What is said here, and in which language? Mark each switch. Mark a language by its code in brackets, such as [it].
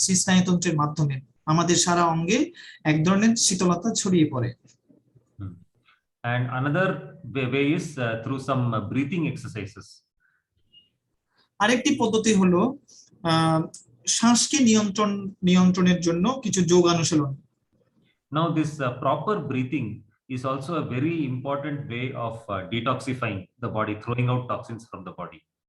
[bn] সেই স্নায়ুতন্ত্রের মাধ্যমে আমাদের সারা অঙ্গে এক ধরনের শীতলতা ছড়িয়ে পড়ে। [en] And another way is through some breathing exercises. [bn] আরেকটি পদ্ধতি হলো শ্বাসকে নিয়ন্ত্রণের জন্য কিছু যোগ অনুশীলন। [en] Now this proper breathing is also a very important way of detoxifying the body, throwing out toxins from the body.